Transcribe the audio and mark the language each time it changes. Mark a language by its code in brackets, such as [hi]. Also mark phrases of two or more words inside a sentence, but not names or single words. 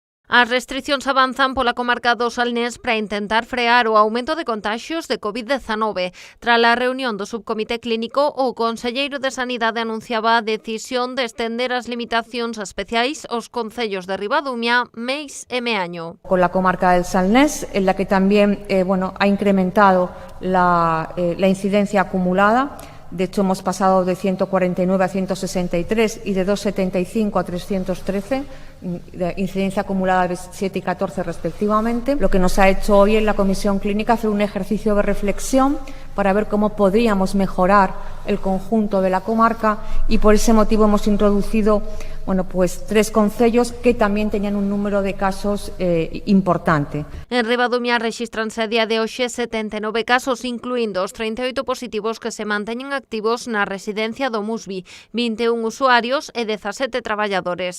[gl] As restricións avanzan pola comarca do Salnés para intentar frear o aumento de contaxios de COVID-19. Tras a reunión do subcomité clínico, o conselleiro de Sanidade anunciaba a decisión de estender as limitacións especiais aos concellos de Ribadumia, Meis e Meaño. [es] Con la comarca del Salnés, en la que también ha incrementado la incidencia acumulada. De hecho, hemos pasado de 149 a 163 y de 275 a 313, de incidencia acumulada de 7 y 14 respectivamente. Lo que nos ha hecho hoy en la comisión clínica hacer un ejercicio de reflexión para ver cómo podríamos mejorar el conjunto de la comarca, y por ese motivo hemos introducido 3 concellos que [gl] tamén teñan un número de casos importante. En Ribadumia rexístranse a día de hoxe 79 casos, incluindo os 38 positivos que se manteñen activos na residencia do Musbi, 21 usuarios e 17 traballadores.